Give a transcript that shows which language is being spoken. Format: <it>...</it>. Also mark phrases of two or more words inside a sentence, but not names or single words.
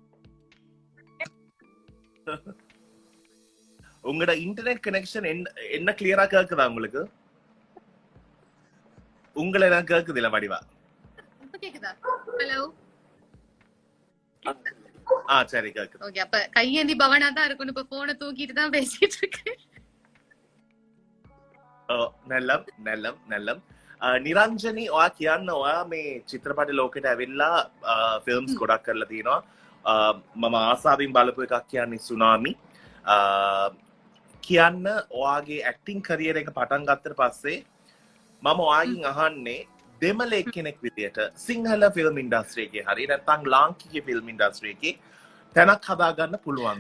<ta>உங்களோட</ta> <en>internet connection</en> <ta>என்ன கிளியரா கேக்குதா உங்களுக்கு? உங்களை நான் கேக்குது இல்ல வடிவா? கேக்குதா? ஹலோ. சரி கேக்குது. ஓகே அப்ப கையேந்தி பவனா தான் இருக்கணும். இப்ப போனை தூக்கிட்டு தான் பேசிட்டு இருக்கேன்.</ta> <si>නැල්ලම් නැල්ලම් නැල්ලම් නිරංජනී ඔයා කියන්න ඔයා මේ චිත්‍රපට ලෝකෙට ඇවිල්ලා ෆිල්ම්ස් ගොඩක් කරලා තියෙනවා. මම ආසාවෙන් බලපු එකක් කියන්නේ සුනාමි. කියන්න ඔයාගේ</si> <en>acting career</en> <si>එක පටන් ගත්තට පස්සේ මම ඔයාගෙන් අහන්නේ දෙමළ එක්කෙනෙක් විදියට සිංහල</si> <en>film industry</en> <si>එකේ හරි නැත්නම් ලාංකික</si> <en>film industry</en> <si>එකේ තැනක් හදාගන්න පුළුවන්ද?</si>